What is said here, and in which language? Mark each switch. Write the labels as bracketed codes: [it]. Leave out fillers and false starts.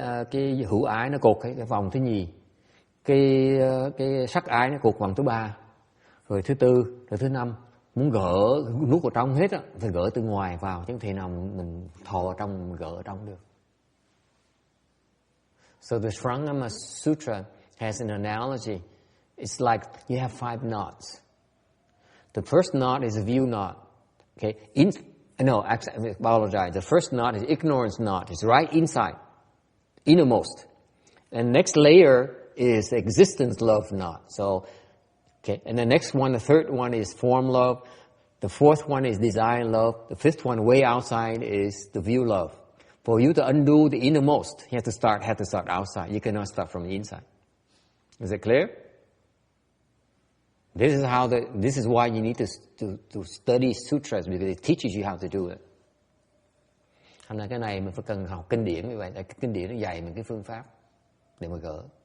[vi] Cái hữu ái nó cột cái vòng thứ nhì, cái sắc ái nó cột vòng thứ ba, rồi thứ tư, rồi thứ năm. Muốn gỡ nuốt vào trong hết á, phải gỡ từ ngoài vào, chứ không thể nào mình thò vào trong mình gỡ ở trong được. [en] So the Amitabha Sutra has an analogy. It's like you have 5 knots. The first knot is a view knot. Okay, I apologize. The first knot is ignorance knot. It's right inside, innermost. And next layer is existence love knot. So, okay, and the next one, the third one is form love. The fourth one is desire love. The fifth one, way outside, is the view love. For you to undo the innermost, you have to start outside. You cannot start from the inside. Is it clear? This is why you need to study sutras, because it teaches you how to do it. [vi] Thành ra cái này mình phải cần học kinh điển như vậy, tại cái kinh điển nó dạy mình cái phương pháp để mà gỡ.